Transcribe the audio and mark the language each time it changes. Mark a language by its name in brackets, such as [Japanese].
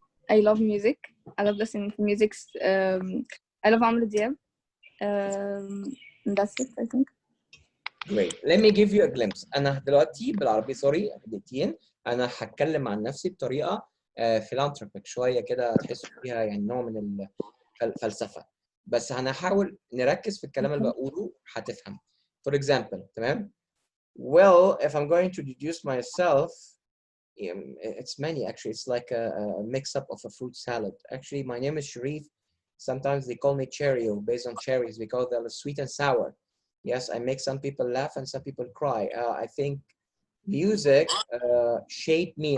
[English] I love music. I love listening to music. I love عمرو دياب. That's it, I think. Great. Let me give you a glimpse. [Arabic] أنا دلوقتي بالعربي سوري دقيقتين أنا هتكلم عن نفسي بطريقة philanthropic شوية كده تحسوا فيها يعني نوع من الفلسفة. بس أنا هحاول نركز في الكلام اللي بقوله هتفهم. [English] For example, تمام؟ Well, if I'm going to introduce myself, it's many actually. It's like a mix-up of a fruit salad. Actually, my name is Sharif. Sometimes they call me Cheerio based on cherries because they're sweet and sour. Yes, I make some people laugh and some people cry. I think music shaped me.